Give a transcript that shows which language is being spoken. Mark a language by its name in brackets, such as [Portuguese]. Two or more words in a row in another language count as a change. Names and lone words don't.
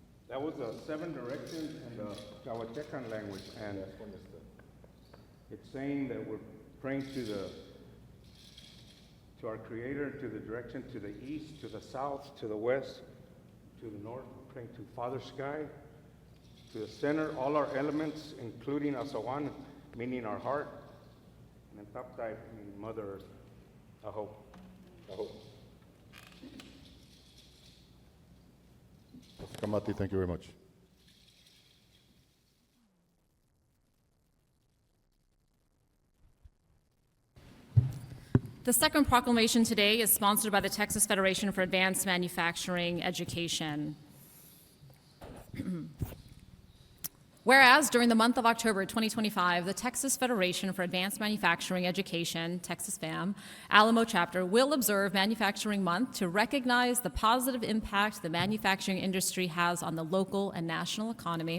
[English] That was the 7 directions in the Cahuatecan language, and it's saying that we're praying to our Creator, to the direction to the east, to the south, to the west, to the north. We're praying to Father Sky, to the center, all our elements, including Asawan, meaning our heart, and then Taptai, meaning Mother Earth. Aho. Aho. Kamati, thank you very much. The second proclamation today is sponsored by the Texas Federation for Advanced Manufacturing Education. Whereas during the month of October 2025, the Texas Federation for Advanced Manufacturing Education, Texas FAM, Alamo chapter will observe Manufacturing Month to recognize the positive impact the manufacturing industry has on the local and national economy.